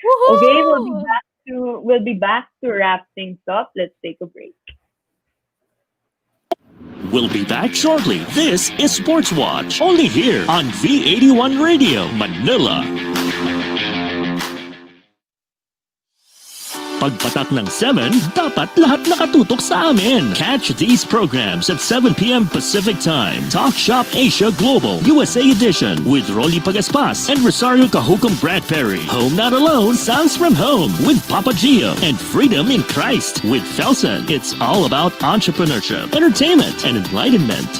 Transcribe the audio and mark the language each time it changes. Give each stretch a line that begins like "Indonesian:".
English: Okay, we'll be back to wrap things up. Let's take a break. We'll be back shortly. This is Sportswatch, only here on V81 Radio, Manila.
Filipino: Pagpatak ng 7, dapat lahat nakatutok sa amin.
English: Catch these programs at 7 p.m. Pacific Time. Talk Shop Asia Global, USA Edition, with Rolly Pagaspas and Rosario Cajucom Bradbury. Home Not Alone, Sounds from Home, with Papa Gio. And Freedom in Christ, with Felsen. It's all about entrepreneurship, entertainment, and enlightenment.